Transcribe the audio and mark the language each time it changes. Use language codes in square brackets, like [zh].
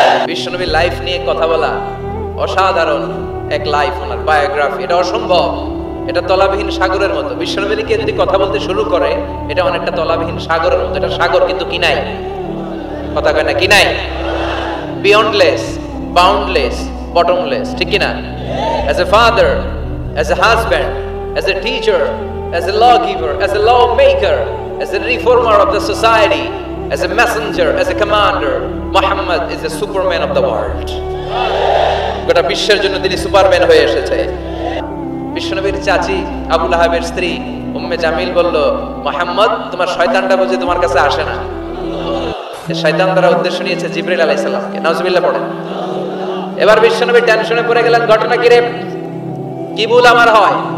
[bn] বিশ্বনবীর লাইফ নিয়ে কথা বলা অসাধারণ এক লাইফ, ওনার বায়োগ্রাফি, এটা অসম্ভব। এটা তলাবিহীন সাগরের মতো। বিশ্বনবীকে যদি কথা বলতে শুরু করে এটা অনেকটা তলাবিহীন সাগরের মতো। এটা সাগর কিন্তু কি নাই? কথা কয় না কি নাই? [en] beyondless, boundless, bottomless, [bn] ঠিক কি না? [en] As a father, as a husband, as a teacher, as a lawgiver, as a lawmaker, as a reformer of the society, as a messenger, as a commander, Muhammad is the superman of the world. [bn] গোটা বিশ্বের জন্য তিনি Superman হয়ে এসেছে। বিশ্বনবীর চাচি আবু লাহাবের স্ত্রী উম্মে জামিল বলল, মুহাম্মদ তোমার শয়তানটা বুঝি তোমার কাছে আসে না? শয়তান দ্বারা উদ্দেশ্য নিয়েছে জিবরাইল আলাইহিস সালামকে। নাউজুবিল্লাহ পড়েন। এবার বিশ্বনবী টেনশনে পড়ে গেলেন, ঘটনা কি রে? কি ভুল আমার হয়?